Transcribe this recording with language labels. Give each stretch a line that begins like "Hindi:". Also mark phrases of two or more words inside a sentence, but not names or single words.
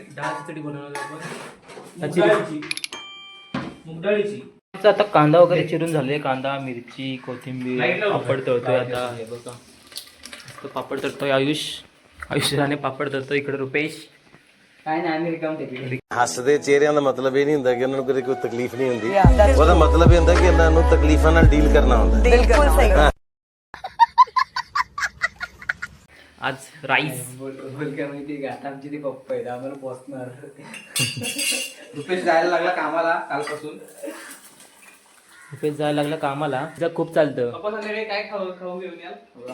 Marathi: डाळ खिचडी बनवणार आपण. मूग डाळीची. मूग डाळीची. आता कांदा वगैरे चिरून झाले, कांदा, मिरची, कोथिंबीर, Light लावून पापड तळतोय. आता हे बघा, मस्त पापड तळतोय आयुष्याने पापड तळतोय. इकडे रुपेश काय नाही, आम्ही रिकाम टेकली.
Punjabi: ਹੱਸਦੇ ਚਿਹਰਿਆਂ ਦਾ ਮਤਲਬ ਇਹ ਨਹੀਂ ਹੁੰਦਾ ਕਿ ਉਹਨਾਂ ਨੂੰ ਕਦੇ ਕੋਈ ਤਕਲੀਫ ਨਹੀਂ ਹੁੰਦੀ। ਉਹਦਾ ਮਤਲਬ ਇਹ ਹੁੰਦਾ ਕਿ ਇਹਨਾਂ ਨੂੰ ਤਕਲੀਫਾਂ ਨਾਲ ਡੀਲ ਕਰਨਾ ਹੁੰਦਾ।
Marathi: बिल्कुल सही। आज राईस. बोल काय माहिती का, आता आमची ती पप्पा आहेत, आम्हाला पोचणार. रुपेश जायला लागला कामाला कालपासून. रुपेश जायला लागला कामाला. तिचं खूप चालतं. पप्पा संध्याकाळी काय खाऊ खाऊ घेऊन याल?